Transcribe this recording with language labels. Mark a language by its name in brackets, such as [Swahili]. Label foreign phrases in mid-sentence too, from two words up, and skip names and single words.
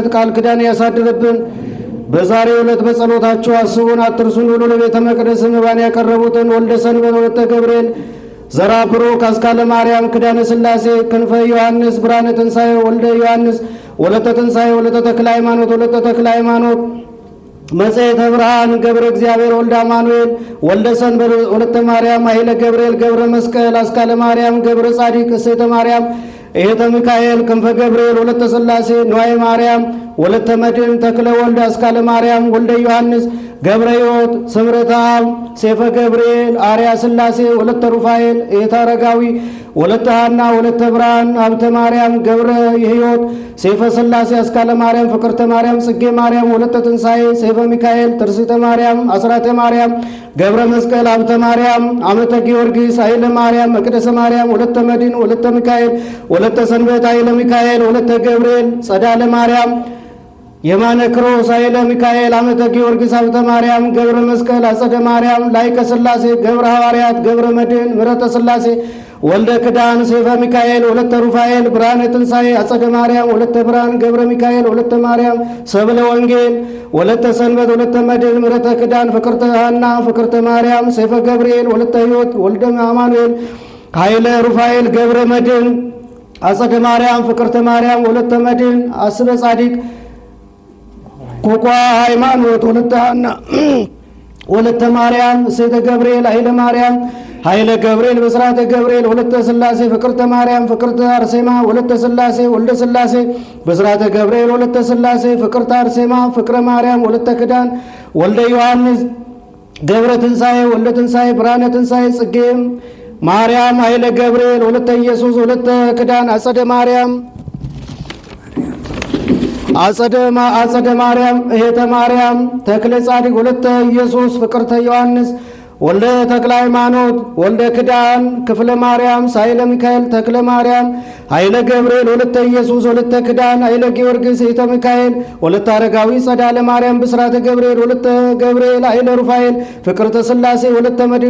[Amharic] ቃል ኪዳን ያሳድርብን። በዛሬው ዕለት በጸሎታችሁ አስቡን አትርሱን ብሎ ለቤተ መቅደስ መባን ያቀረቡትን ወልደ ሰንበት ወለተ ገብርኤል ዘራ ብሩክ አስካለ ማርያም ክዳነ ሥላሴ ክንፈ ዮሐንስ ብርሃነ ትንሣኤ ወልደ ዮሐንስ ወለተ ትንሣኤ ወለተ ተክለ ሃይማኖት ወለተ ተክለ ሃይማኖት መጽሔተ ብርሃን ገብረ እግዚአብሔር ወልደ አማኑኤል ወልደ ሰንበት ወለተ ማርያም ኃይለ ገብርኤል ገብረ መስቀል አስካለ ማርያም ገብረ ጻዲቅ እሴተ ማርያም ኤተ ሚካኤል ክንፈ ገብርኤል ወለተ ሥላሴ ንዋየ ማርያም ወለተ መድን ተክለ ወልደ አስካለ ማርያም ወልደ ዮሐንስ ገብረ ሕይወት ስምረተ አብ ሴፈ ገብርኤል አርያ ሥላሴ ወለተ ሩፋኤል ኤተ አረጋዊ ወለተ ሐና ወለተ ብርሃን ሀብተ ማርያም ገብረ ሕይወት ሴፈ ሥላሴ አስካለ ማርያም ፍቅርተ ማርያም ጽጌ ማርያም ወለተ ትንሣኤ ሴፈ ሚካኤል ትርሲተ ማርያም አስራተ ማርያም ገብረ መስቀል ሀብተ ማርያም አመተ ጊዮርጊስ ኃይለ ማርያም መቅደሰ ማርያም ወለተ መድን ወለተ ሚካኤል ወለተ ሰንበት ኃይለ ሚካኤል ወለተ ገብርኤል ጸዳለ ማርያም የማነ ክሮስ ኃይለ ሚካኤል አመተ ጊዮርጊስ ሀብተ ማርያም ገብረ መስቀል አጸደ ማርያም ላይከ ሥላሴ ገብረ ሐዋርያት ገብረ መድኅን ምረተ ሥላሴ ወልደ ክዳን ሰይፈ ሚካኤል ወለተ ሩፋኤል ብርሃነ ትንሣኤ አጸደ ማርያም ወለተ ብርሃን ገብረ ሚካኤል ወለተ ማርያም ሰብለ ወንጌል ወለተ ሰንበት ወለተ መድኅን ምረተ ክዳን ፍቅርተ ሐና ፍቅርተ ማርያም ሰይፈ ገብርኤል ወለተ ሕይወት ወልደ አማኑኤል ኃይለ ሩፋኤል ገብረ መድኅን አጸደ ማርያም ፍቅርተ ማርያም ወለተ መድኅን አስበ ጻዲቅ ኮኳ ሃይማኖት ወለተ ሐና ወለተ ማርያም እሴተ ገብርኤል ኃይለ ማርያም ኃይለ ገብርኤል በስራተ ገብርኤል ወለተ ሥላሴ ፍቅርተ ማርያም ፍቅርተ አርሴማ ወለተ ሥላሴ ወልደ ሥላሴ በስራተ ገብርኤል ወለተ ሥላሴ ፍቅርተ አርሴማ ፍቅረ ማርያም ወለተ ክዳን ወልደ ዮሐንስ ገብረ ትንሣኤ ወልደ ትንሣኤ ብርሃነ ትንሣኤ ጽጌ ማርያም ኃይለ ገብርኤል ወለተ ኢየሱስ ወለተ ክዳን አጸደ ማርያም አጸደ ማርያም እሄተ ማርያም ተክለ ጻዲቅ ወለተ ኢየሱስ ፍቅርተ ዮሐንስ ወልደ ተክለ ሃይማኖት ወልደ ክዳን ክፍለ ማርያም ሳይለ ሚካኤል ተክለ ማርያም ኃይለ ገብርኤል ወለተ ኢየሱስ ወለተ ክዳን ኃይለ ጊዮርጊስ እሄተ ሚካኤል ወለተ አረጋዊ ጸዳለ ማርያም ብስራተ ገብርኤል ወለተ ገብርኤል ኃይለ ሩፋኤል ፍቅርተ ሥላሴ ወለተ መድኅን